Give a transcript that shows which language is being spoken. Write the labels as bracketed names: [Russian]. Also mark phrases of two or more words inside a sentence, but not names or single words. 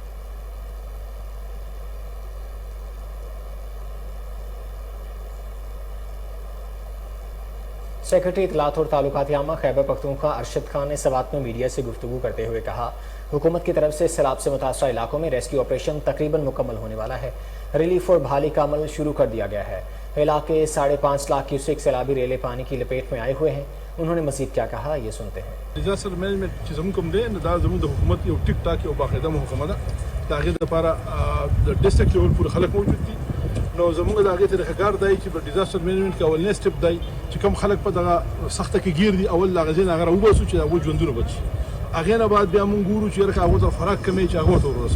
[Urdu] سیکرٹری اطلاعات اور تعلقات عامہ خیبر پختونخوا ارشد خان نے سوات میں میڈیا سے گفتگو کرتے ہوئے کہا، حکومت کی طرف سے سیلاب سے متاثرہ علاقوں میں [English] rescue operation [Urdu] تقریباً مکمل ہونے والا ہے. ریلیف اور بحالی کا عمل شروع کر دیا گیا ہے۔ علاقے 5.5 لاکھ کیوسک سیلابی ریلے پانی کی لپیٹ میں آئے ہوئے ہیں. انہوں نے مزید کیا کہا، یہ سنتے ہیں. [English] disaster management [Pashto] چې زموږ کوم دی نو دا زموږ د حکومت یو ټیک ټاک یو باقاعده محکمه ده. د هغې دپاره د ډسټرکټ لیول پورې خلک موجود دي. نو زموږ د هغې طریقهکار دی چې په ډیزاسټر مینجمنټ کې اولنی سټپ دی چې کوم خلک په دغه سخته کې ګیر دي، اول د هغه ځای نه هغه راوباسو چې د هغوی ژوندونه بچ شي. هغې نه بعد بیا مونږ ګورو چې یاره که هغو ته خوراک کمی چې هغو ته ورسو.